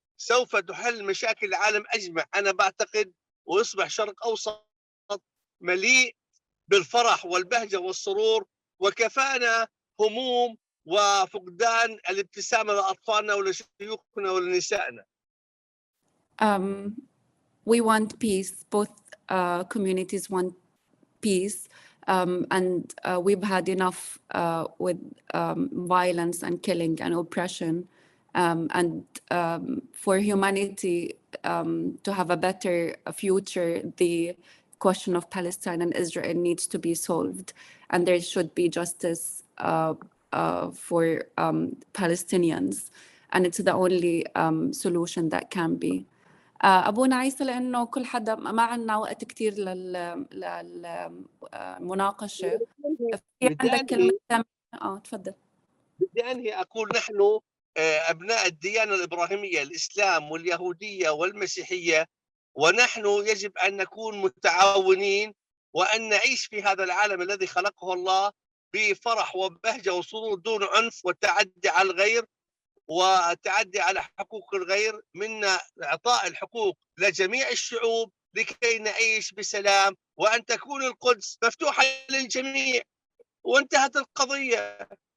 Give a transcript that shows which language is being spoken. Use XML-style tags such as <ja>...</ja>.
<ar>سوف تحل مشاكل العالم أجمع أنا بعتقد، ويصبح شرق أوسط مليء بالفرح والبهجة والسرور، وكفانا هموم وفقدان الابتسامة لأطفالنا ولشيوخنا ولنسائنا.</ar> <en>We want peace. Both communities want peace, and we've had enough with violence and killing and oppression, and for humanity to have a better future, the question of Palestine and Israel needs to be solved, and there should be justice for Palestinians, and it's the only solution that can be.</en> <ar>أبونا عيسى، لأنه كل حدا ما عنا وقت كتير للمناقشة، في عندك كلمة تفضل. بدي أنهي أقول نحن أبناء الديانة الإبراهيمية، الإسلام واليهودية والمسيحية، ونحن يجب أن نكون متعاونين وأن نعيش في هذا العالم الذي خلقه الله بفرح وبهجة وسرور دون عنف والتعدي على الغير والتعدي على حقوق الغير، منا إعطاء الحقوق لجميع الشعوب لكي نعيش بسلام وأن تكون القدس مفتوحة للجميع وانتهت القضية.</ar>